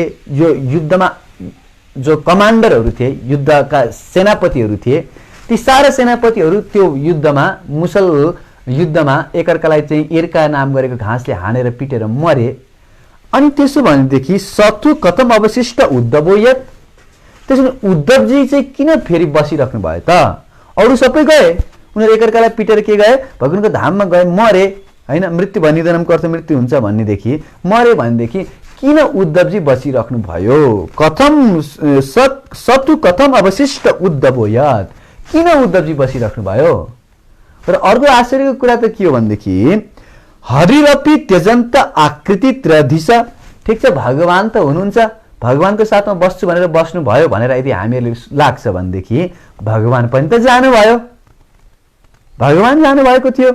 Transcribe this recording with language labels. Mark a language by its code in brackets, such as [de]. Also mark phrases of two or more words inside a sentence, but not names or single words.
[ne] यो युद्धमा जो कमान्डरहरू थिए, युद्धका सेनापतिहरू थिए, ती सारा सेनापतिहरू त्यो युद्धमा मुसल युद्धमा एकअर्कालाई चाहिँ इर्का नाम गरेको घाँसले हानेर पिटेर मरे। अनि त्यसो भनेदेखि [sa] शत्रु कथम अवशिष्ट उद्धवोयत, [ne] त्यसो भने उद्धवजी चाहिँ किन फेरि बसिराख्नु भयो त? अरू सबै गए, उनीहरू एकअर्कालाई पिटेर के गए, भगवानको धाममा गए, मरे होइन। मृत्यु भन्ने निधनमको अर्थ मृत्यु हुन्छ भन्नेदेखि मरे भनेदेखि किन उद्धवजी बसिराख्नु भयो? [sa] कथम शत्रु कथम अवशिष्ट उद्धवोयत, [ne] किन उद्धवजी बसिराख्नु भयो? र अर्को आश्चर्यको कुरा त के हो भनेदेखि [sa] हरिरपि त्यजन्त आकृति त्रधिश, [ne] ठिक छ भगवान त हुनुहुन्छ, भगवानको साथमा बस्छु भनेर बस्नु भयो भनेर यदि हामीहरूले लाग्छ भनेदेखि भगवान पनि त जानुभयो, भगवान जानुभएको थियो।